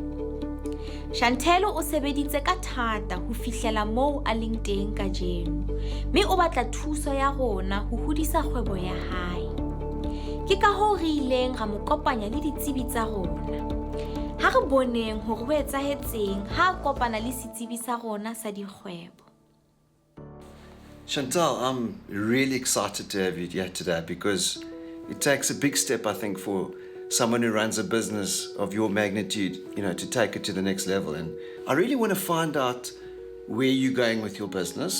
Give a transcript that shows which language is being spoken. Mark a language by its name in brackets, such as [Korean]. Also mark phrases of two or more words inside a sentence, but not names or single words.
[Southern Sotho] Chantel o sebeditse ka thata ho fihlela moo a leng teng kajeno, mme o batla thuso ya rona ho hodisa kgwebo ya hae. Ke ka hoo re ileng ra mo kopanya le ditsebi tsa rona. Ha re boneng hore ho etsahetseng ha kopana le setsebi sa rona sa dikgwebo. [English] Chantel, I'm really excited to have you here today because it takes a big step, I think, for someone who runs a business of your magnitude, to take it to the next level. And I really want to find out where you're going with your business.